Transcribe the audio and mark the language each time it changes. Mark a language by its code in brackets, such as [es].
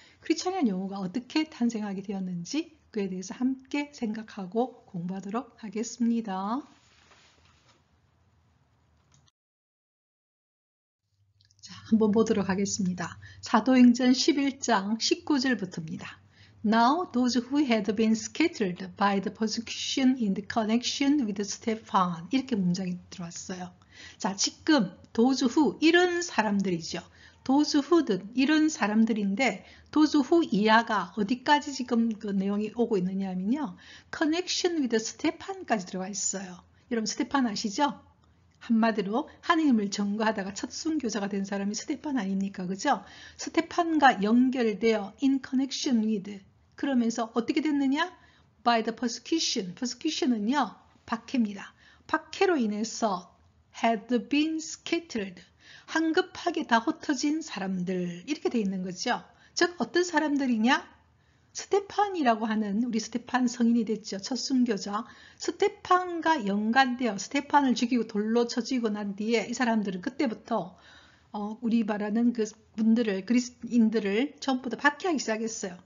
[ko] 크리스찬이라는 용어가 어떻게 탄생하게 되었는지 그에 대해서 함께 생각하고 공부하도록 하겠습니다. 자, 한번 보도록 하겠습니다. 사도행전 11장 19절부터입니다. [en] Now those who had been scattered by the persecution in the connection with Stephen, [ko] 이렇게 문장이 들어왔어요. 자, 지금 [en] those who, [ko] 이런 사람들이죠. those who는 이런 사람들인데 those who 이하가 어디까지 지금 그 내용이 오고 있느냐면요. [en] connection with Stephen [ko] 까지 들어가 있어요. 여러분 스테판 아시죠? 한마디로 하느님을 전거하다가 첫 순교자가 된 사람이 스테판 아닙니까? 그죠? 스테판과 연결되어 [en] in connection with, [ko] 그러면서 어떻게 됐느냐? [en] by the persecution. persecution은요. [ko] 박해입니다. 박해로 인해서 [en] had been scattered. [ko] 한급하게 다 흩어진 사람들, 이렇게 돼 있는 거죠. 즉 어떤 사람들이냐? 스테판이라고 하는, 우리 스테판 성인이 됐죠. 첫 순교자. 스테판과 연관되어 스테판을 죽이고 돌로 쳐 죽이고 난 뒤에 이 사람들은 그때부터 우리 말하는 그 분들을, 그리스인들을 전부 다 박해하기 시작했어요.